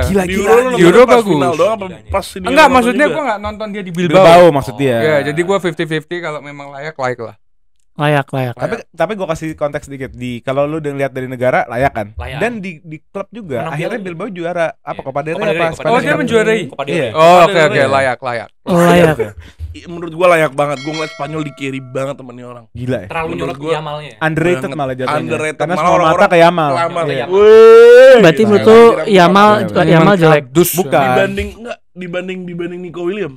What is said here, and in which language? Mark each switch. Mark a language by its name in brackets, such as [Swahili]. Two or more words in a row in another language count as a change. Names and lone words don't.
[Indonesian] Gila Di gila. Euro lu Euro nonton pas bagus. final doang apa Gilanya. pas ini Enggak, nonton maksudnya juga? gue nggak nonton dia di Bilbao. Bilbao maksud dia. Ya, jadi gue 50-50 kalau memang layak lah. Layak, layak. Tapi gue kasih konteks dikit di kalau lu udah lihat dari negara layak kan. Layak. Dan di klub juga Menang akhirnya piala. Bilbao juara apa Iya. Copa del Copa Rey del Rey, apa Copa Spanish Oh, dia Cup? menjuarai. Copa del Iya. Rey. Oh, Copa oke del oke, Rey. layak. Layak. Menurut gua layak banget. Gua ngeliat Spanyol di carry banget temen nih orang. Gila ya. Terlalu Menurut nyorot gua- Yamalnya. Underrated Banget. malah jatuhnya. Underrated. Karena Malah semua mata orang-orang ke Yamal. Lama Iya. kayak, "Woi." Berarti Nah, menurut tuh Kira-kira Yamal Iya, Yamal jelek. Dus. Bukan. dibanding Nico Williams.